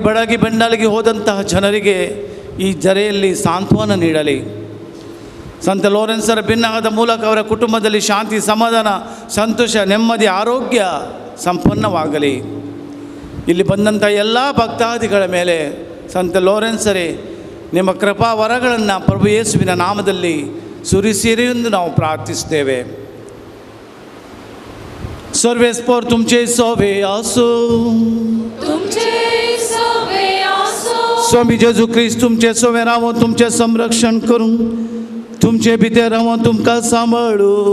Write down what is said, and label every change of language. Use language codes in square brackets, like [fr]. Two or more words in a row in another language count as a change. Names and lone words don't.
[kn] ಬೆಳಗಿ ಬೆಂಡಲಗಿ ಹೋದಂತಹ ಜನರಿಗೆ ಈ ಜರೆಯಲ್ಲಿ ಸಾಂತ್ವನ ನೀಡಲಿ ಸಂತ ಲೋರೆನ್ಸರ ಭಿನ್ನಹದ ಮೂಲಕ ಅವರ ಕುಟುಂಬದಲ್ಲಿ ಶಾಂತಿ ಸಮಾಧಾನ ಸಂತೋಷ ನೆಮ್ಮದಿ ಆರೋಗ್ಯ ಸಂಪನ್ನವಾಗಲಿ ಇಲ್ಲಿ ಬಂದಂಥ ಎಲ್ಲ ಭಕ್ತಾದಿಗಳ ಮೇಲೆ ಸಂತ ಲೋರೆನ್ಸರೇ ನಿಮ್ಮ ಕೃಪಾ ವರಗಳನ್ನು ಪ್ರಭು ಯೇಸುವಿನ ನಾಮದಲ್ಲಿ ಸುರಿಸಿರಿ ಎಂದು ನಾವು ಪ್ರಾರ್ಥಿಸ್ತೇವೆ [kok] सर्वेस्पर तुमचे सोवे आसो स्वामी जेजू क्रिस्त तुमचे सोवे रावो तुमचे संरक्षण करून तुमचे भितर रावो तुमकां सांबाळू